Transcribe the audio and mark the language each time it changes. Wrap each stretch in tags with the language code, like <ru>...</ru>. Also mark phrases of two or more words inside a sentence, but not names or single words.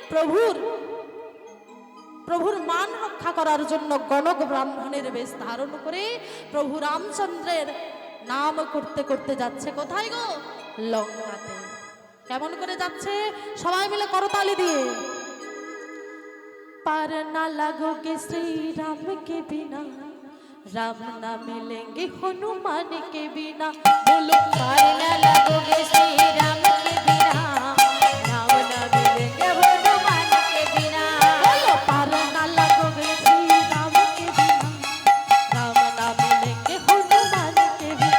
<bn>প্রভুর মান রক্ষা করার জন্য গণক ব্রাহ্মণের বেশ ধারণ করে প্রভু রামচন্দ্রের নাম করতে করতে যাচ্ছে কোথায় গো? লঙ্কাতে। কেমন করে যাচ্ছে? সবাই মিলে করতালি দিয়ে।</bn> <hi>पार ना लगोगे श्री राम के बिना, राम ना मिलेंगे हनुमान के बिना। बोलो पार ना लगोगे श्री राम के बिना, राम ना मिलेंगे हनुमान के बिना। बोलो पार ना लगोगे श्री राम के बिना, राम ना मिलेंगे हनुमान के बिना।</hi>